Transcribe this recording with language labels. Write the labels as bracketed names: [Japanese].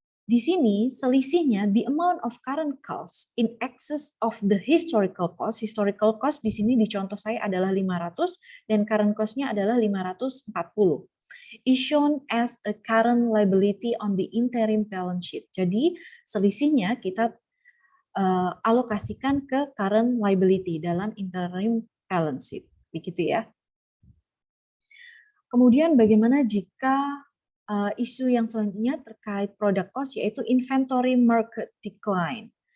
[Indonesian] Di sini selisihnya [English] the amount of current cost in excess of the historical cost. [Indonesian] Historical cost di sini di contoh saya adalah 500 dan current cost-nya adalah 540. [English] Is shown as a current liability on the interim balance sheet. [Indonesian] Jadi selisihnya kita alokasikan ke current liability dalam interim balance sheet. Begitu ya. Kemudian bagaimana jika isu yang selanjutnya terkait product cost, yaitu inventory market decline.